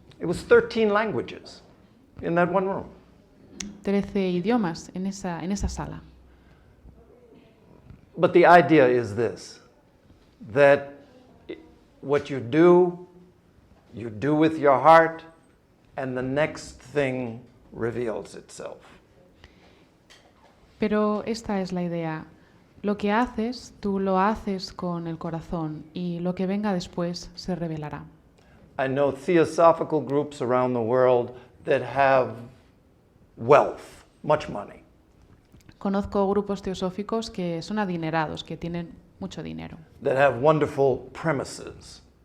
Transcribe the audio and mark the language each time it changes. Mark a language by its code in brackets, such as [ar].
[en] It was 13 languages in that one room. [es] 13 idiomas en esa sala. [en] But the idea is this, that what you do with your heart, and the next thing reveals itself. [es] Pero esta es la idea. Lo que haces, tú lo haces con el corazón y lo que venga después se revelará. [en] I know theosophical groups around the world that have wealth, much money. [es] Conozco grupos teosóficos que son adinerados, que tienen mucho dinero, [en] That have wonderful premises.